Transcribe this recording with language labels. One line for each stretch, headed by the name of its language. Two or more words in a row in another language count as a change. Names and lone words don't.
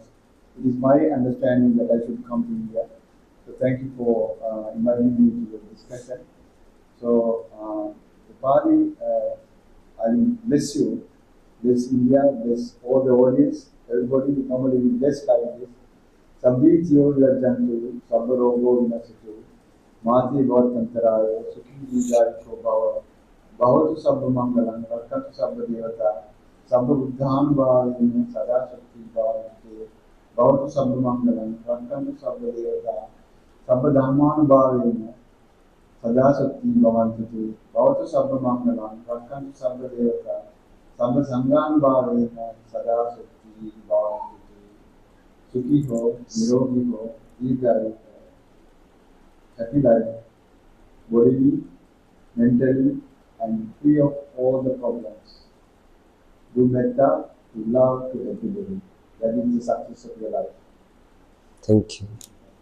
English: It is my understanding that I should come to India. So thank you for inviting me to the discussion. So the party, I will bless you, bless India, bless all the audience. Everybody normally we bless like this.
Pali: Sambhitiyo Virjantu, Sabbarogo Vinasatu, Mati Bhavatantarayo, Sukhi Vijayako Bhava, Bhavatu Sabba Mangalam, Rakatu Sabba Devata, Sabba Buddhan Bhavini, Sada Shakti Bhavati, Bhavatu Sabba Mangalam, Rakatu Sabba Devata, Sabba Dhamman Bhavini, Sada Shakti Bhavanti, Bhavatu Sabba Mangalam, Rakatu Sabba Devata, Sabba Sangan Bhavini, Sada Shakti Bhavanti.
Hindi: सुखी हो निरोगी हो दीर्घायु हो
English: happy life bodily mentally and free of all the problems do metta to love to everybody That is the success of your life. Thank you.